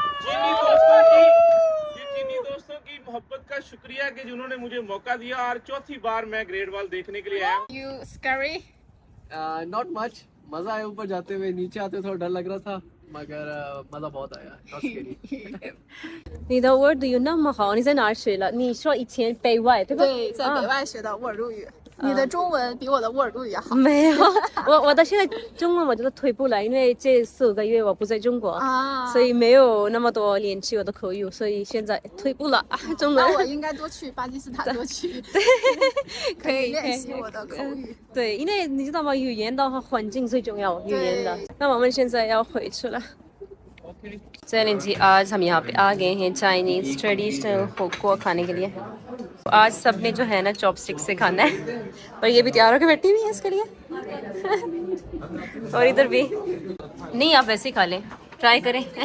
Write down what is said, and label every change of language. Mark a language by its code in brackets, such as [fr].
[hi] चीनी दोस्तों की मोहब्बत का शुक्रिया कि जिन्होंने मुझे मौका दिया, और चौथी बार मैं ग्रेट वॉल देखने के लिए आया हूँ। [en] not much, [hi] मजा आया ऊपर जाते हुए, नीचे आते हुए थोड़ा डर लग रहा था, मगर मजा बहुत आया। [en] Not scary. [zh] 你的 word 语那么好，你在哪儿学了？你说以前北外对吧？对，在北外学的沃尔路语。你的中文比我的沃尔路语好。没有，我到现在中文我觉得退步了，因为这4个月我不在中国，啊所以没有那么多练习我的口语，所以现在退步了中文。那我应该多去巴基斯坦，多去，可以练习我的口语。对，因为你知道吗？语言的话，环境最重要，语言的。那我们现在要回去了。 [hi] चलें जी, आज हम यहाँ पे आ गए हैं चाइनीज़ ट्रेडिशनल होको खाने के लिए। आज सब ने जो है ना चॉपस्टिक से खाना है, और ये भी तैयार होकर बैठी हुई है इसके लिए और इधर भी नहीं, आप वैसे ही खा लें, ट्राई करें।